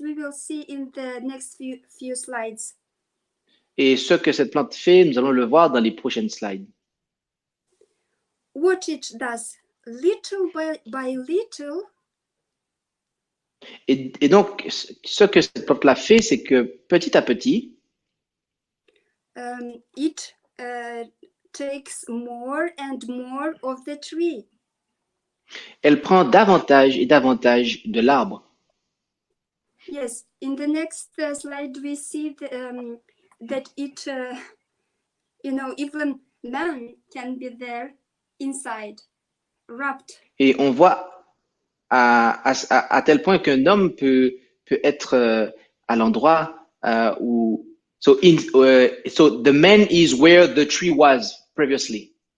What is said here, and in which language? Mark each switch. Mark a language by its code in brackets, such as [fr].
[en] We will see in the next few slides. [fr] Et ce que cette plante fait, nous allons le voir dans les prochaines slides. [en] What it does, little by little. [fr] Et donc, ce que cette plante-là fait, c'est que petit à petit, [en] it takes more and more of the tree. [fr] Elle prend davantage et davantage de l'arbre. [en] Yes, in the next slide we see that it, even man can be there inside, wrapped. [fr] Et on voit à tel point qu'un homme peut être à l'endroit où [en] so the man is where the tree was previously.